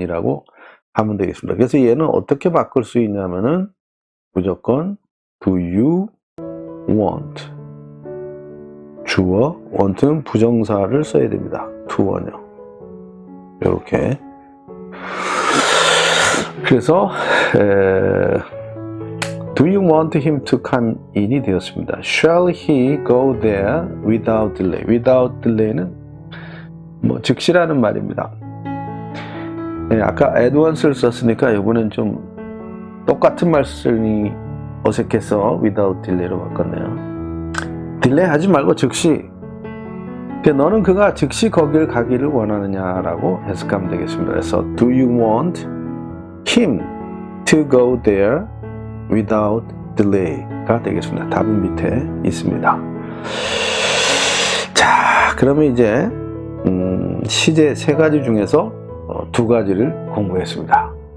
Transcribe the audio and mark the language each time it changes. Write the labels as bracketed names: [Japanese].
[Korean] 이라고 하면 되겠습니다. 그래서 얘는 어떻게 바꿀 수 있냐면은 무조건 [English] do you want. [Korean] 주어, want는 부정사를 써야 됩니다. to 원형. 이렇게. 그래서 [English] Do you want him to come in이 [Korean] 되었습니다. [English] Shall he go there without delay? [Korean] Without delay는 뭐 즉시라는 말입니다. 아까 at once를 썼으니까 이번엔 좀 똑같은 말씀이 어색해서 without delay로 바꿨네요. 딜레이 하지 말고 즉시. 너는 그가 즉시 거길 가기를 원하느냐라고 해석하면 되겠습니다. 그래서 [English] do you want him to go there without delay가 [Korean] 되겠습니다. 답은 밑에 있습니다. 자, 그러면 이제 시제 3가지 중에서 2가지를 공부했습니다.